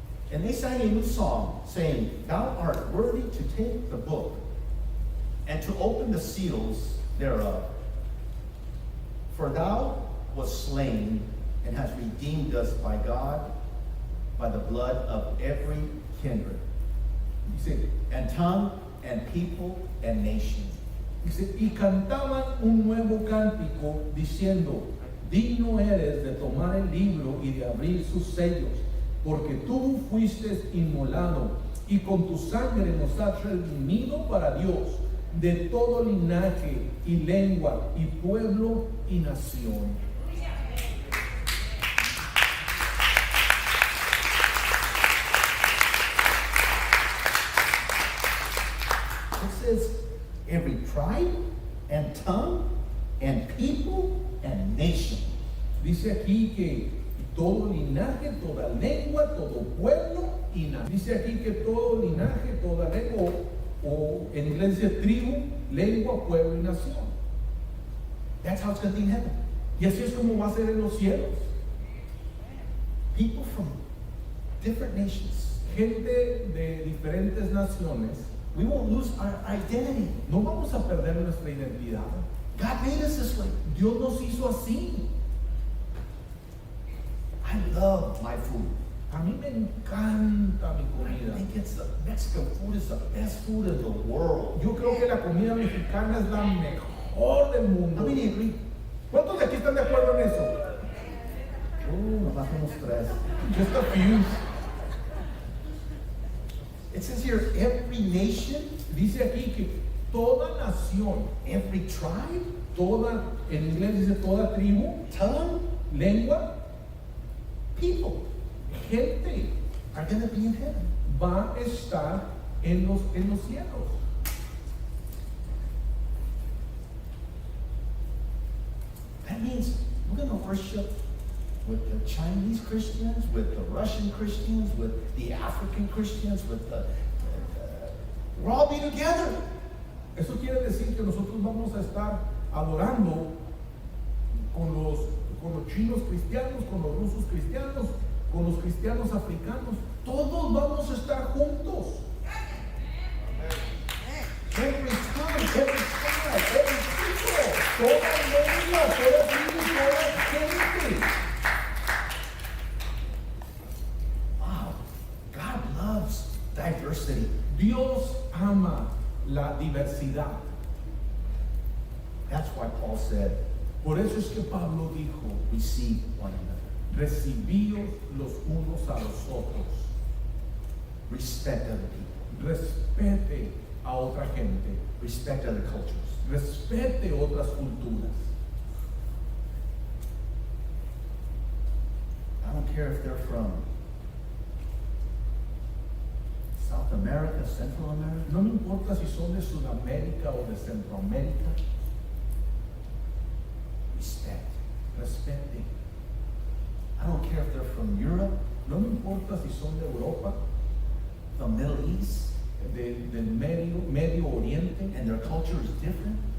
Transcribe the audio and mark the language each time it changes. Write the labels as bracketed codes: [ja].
[en] And they sang a new song, saying, Thou art worthy to take the book and to open the seals thereof. For thou wast slain and hast redeemed us by God, by the blood of every kindred, [es] Dice, [en] and tongue, and people, and nation. [es] dice, y cantaban un nuevo cántico diciendo, digno eres de tomar el libro y de abrir sus sellos, porque tú fuiste inmolado y con tu sangre nos has redimido para Dios de todo linaje y lengua y pueblo y nación. [en] It says every tribe and tongue and people and nation. [es] Dice aquí que todo linaje, toda lengua, todo pueblo y nación. Dice aquí que todo linaje, toda lengua, o en inglés dice tribu, lengua, pueblo y nación. [en] That's how it's going to be in heaven. [es] Y así es como va a ser en los cielos. [en] People from different nations. [es] Gente de diferentes naciones. [en] We won't lose our identity. [es] No vamos a perder nuestra identidad. [en] God made us this way. [es] Dios nos hizo así. [en] I love my food. [es] A mí me encanta mi [en] I [es] comida. [en] think it's the Mexican food is the best food in the world. [es] Yo creo que la comida mexicana es la mejor del [en] How [es] mundo. [en] many agree? [es] ¿Cuántos de aquí están de acuerdo en eso? Nomás somos tres. [en] Just a few. It says here, every nation, [es] Dice aquí que toda nación, [en] every tribe, [es] toda, en inglés dice toda tribu, [en] tongue, [es] lengua, [en] people [es] gente [en] are going to be in heaven. [es] va a estar en los cielos. [en] That means we're going to worship with the Chinese Christians, with the Russian Christians, with the African Christians, with we'll all be together. [es] Eso quiere decir que nosotros vamos a estar adorando con los chinos cristianos, con los rusos cristianos, con los cristianos africanos. Todos vamos a estar juntos. [en] Every tongue, every tribe, every people. [es] Toda lengua, toda tribu, toda gente. [en] Wow, God loves diversity. [es] Dios ama la diversidad. [en] That's why Paul said, [es] Por eso es que Pablo dijo, [en] receive one another. [es] recibíos los unos a los otros. [en] Respect other people. [es] Respete a otra gente. [en] Respect other cultures. [es] Respete otras culturas. [en] I don't care if they're from South America, Central America. [es] No me importa si son de Sudamérica o de Centroamérica. [en] Respect. [es] Respete. [en] I don't care if they're from Europe, [es] No me importa si son de Europa, [en] the Middle East, [es] del Medio Oriente, [en] and their culture is different.